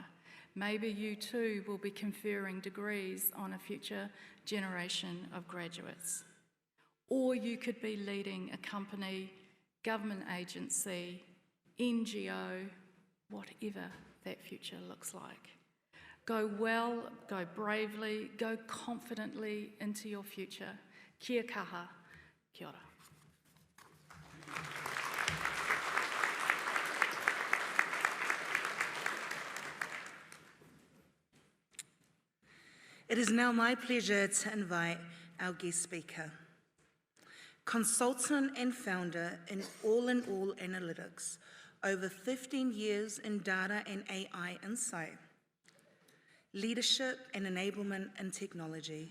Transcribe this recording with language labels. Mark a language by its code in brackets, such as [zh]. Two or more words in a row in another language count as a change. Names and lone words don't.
[en] Maybe you too will be conferring degrees on a future generation of graduates. Or you could be leading a company, government agency, NGO, whatever that future looks like. Go well, go bravely, go confidently into your future. [mi] Kia kaha, kia ora. [en] It is now my pleasure to invite our guest speaker. Consultant and founder in all analytics, over 15 years in data and AI insight, leadership and enablement in technology.